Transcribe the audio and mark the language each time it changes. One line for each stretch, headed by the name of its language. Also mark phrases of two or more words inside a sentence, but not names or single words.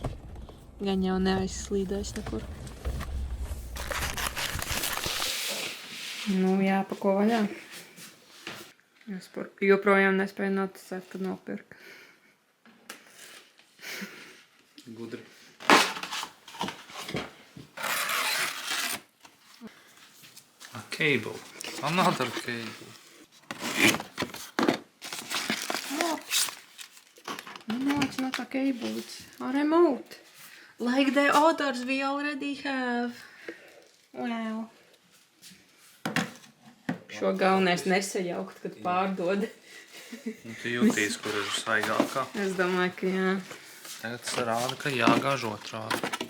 Latvian: Gan jau neaizslīdēs nekur. Nu jāpako vaļā. Es joprojām nespēju noticēt, kad nopirka. Gudri.
English: A cable. Another cable. No, it's not a cable, it's a remote. Like the others we already have. Wow.
Latvian: Šo galvenais nesajaukt, kad pārdod. Un tu jūtīs, kur ir svaigākā. Es domāju, ka jā. Tagad tas rāda, ka jāgāž otrādi.